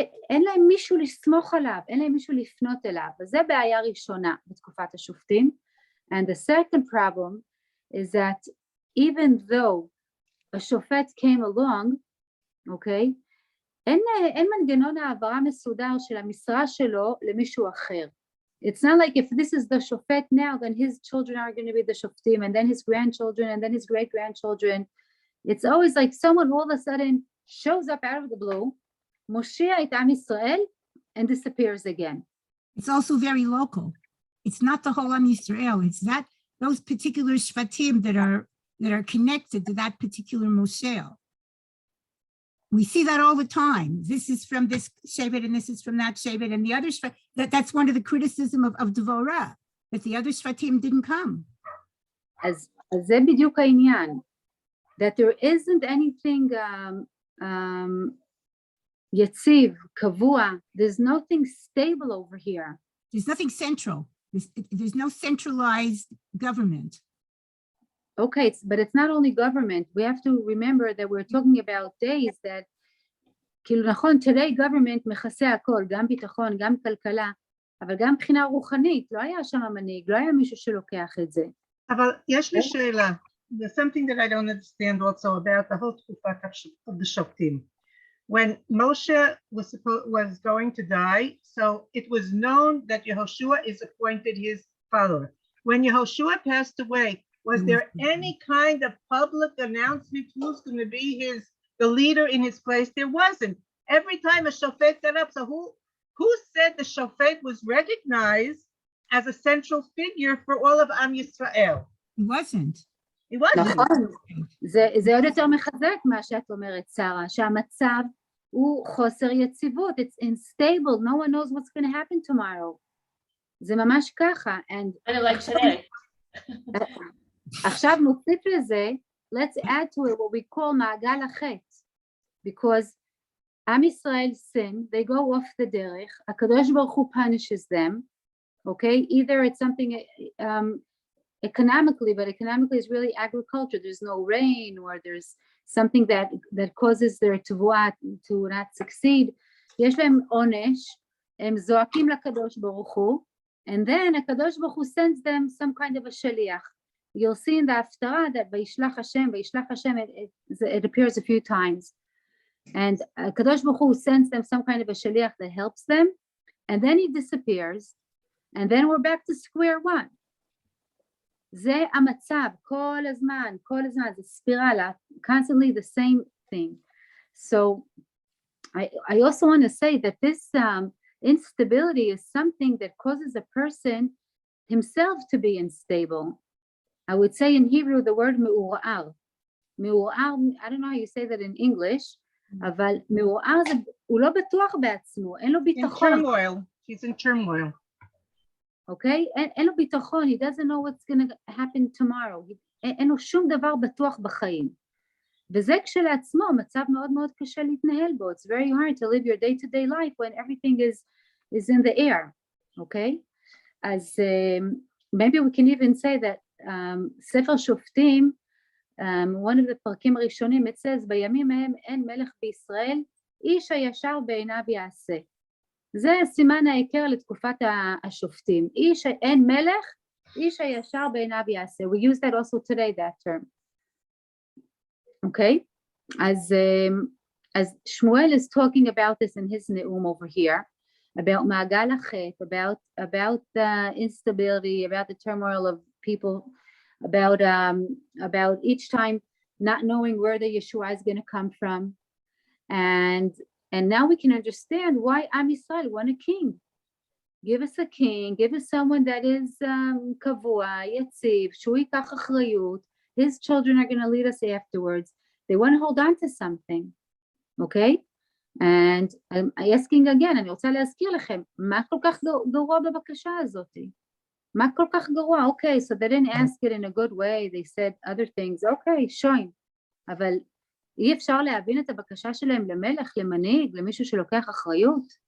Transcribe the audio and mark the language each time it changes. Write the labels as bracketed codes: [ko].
[he] אין להם מישהו לסמוך עליו, אין להם מישהו לפנות אליו, וזה בעיה ראשונה בתקופת השופטים. [en] And the second problem is that even though a שופט came along, אוקיי? [he] אין מנגנון העברה מסודר של המשרה שלו למישהו אחר. [en] It's not like if this is the shofet now, then his children are going to be the shoftim, and then his grandchildren, and then his great-grandchildren. It's always like someone all of a sudden shows up out of the blue, [he] Moshiach et Am Yisrael, [en] and disappears again. It's also very local. It's not the whole Am Yisrael. It's that those particular shvatim that are connected to that particular Moshiach. We see that all the time. This is from this shevet and this is from that shevet and the other shvat. That's one of the criticism of Dvorah, that the other shvatim didn't come. [he] אז זה בדיוק העניין, [en] that there isn't anything [he] יציב, קבוע. [en] There's nothing stable over here. There's nothing central. There's no centralized government. Okay, but it's not only government. We have to remember that we're talking about days that, כאילו נכון, today government מכסה הכל, גם ביטחון, גם כלכלה, אבל גם מבחינה רוחנית, לא היה שם מנהיג, לא היה מישהו שלוקח את זה. [he] אבל יש לי שאלה. [en] There's something that I don't understand also about the whole תקופת of the שופטים. When Moshe was going to die, so it was known that Yehoshua is appointed his follower. When Yehoshua passed away, was there any kind of public announcement who's going to be the leader in his place? There wasn't. Every time a shofet got up, so who said the shofet was recognized as a central figure for all of Am Yisrael? He wasn't. It was. [he] נכון, זה עוד יותר מחזק מה שאת אומרת, שרה, שהמצב הוא חוסר יציבות, [en] it's unstable, no one knows what's going to happen tomorrow. [he] זה ממש ככה, [en] and like today. [he] עכשיו נוסיף לזה, [en] let's add to it what we call [he] מעגל החטא, [en] because עם ישראל sin, they go off the דרך, הקדוש ברוך הוא punishes them, okay, either it's something economically, but economically is really agriculture, there's no rain, or there's something that causes their תבואה to not succeed, [he] יש להם עונש, הם זועקים לקדוש ברוך הוא, [en] and then הקדוש ברוך הוא sends them some kind of a שליח. You'll see in the Haftarah that [he] וישלח השם, [en] it appears a few times. And הקדוש ברוך הוא sends them some kind of a shaliach that helps them, and then he disappears, and then we're back to square one. [he] זה המצב, כל הזמן, זה ספירלה, [en] constantly the same thing. So I also want to say that this instability is something that causes a person himself to be unstable. I would say in Hebrew the word me'ur'ar. Me'ur'ar, I don't know how you say that in English, [he] אבל מעורער זה, הוא לא בטוח בעצמו, אין לו ביטחון. [en] In turmoil, he's in turmoil. [he] אוקיי? אין לו ביטחון, [en] he doesn't know what's going to happen tomorrow, [he] אין לו שום דבר בטוח בחיים. וזה כשלעצמו מצב מאוד מאוד קשה להתנהל בו, [en] it's very hard to live your day-to-day life when everything is in the air, אוקיי? [he] אז [en] maybe we can even say that [he] ספר שופטים, [en] one of the [he] פרקים הראשונים, [en] it says, [he] בימים ההם אין מלך בישראל, איש הישר בעיניו יעשה. זה סימן העיקר לתקופת השופטים. אין מלך, איש הישר בעיניו יעשה. [en] We use that also today, that term. Okay? as Shmuel is talking about this in his ne'um over here, about [he] מעגל החטא, [en] about the instability, about the turmoil of people, about each time not knowing where the Yeshua is going to come from, and now we can understand why Am Yisrael want a king. Give us a king, give us someone that is [he] kavua, yetziv, shu yikach achrayut. [en] His children are going to lead us afterwards. They want to hold on to something, okay? And I'm asking again, [he] אני רוצה להזכיר לכם, מה כל כך גרוע בבקשה הזאתי? מה כל כך גרוע? [en] Okay, so they didn't ask it in a good way, they said other things, okay, שוין. [he] אבל אי אפשר להבין את הבקשה שלהם למלך, למנהיג, למישהו שלוקח אחריות.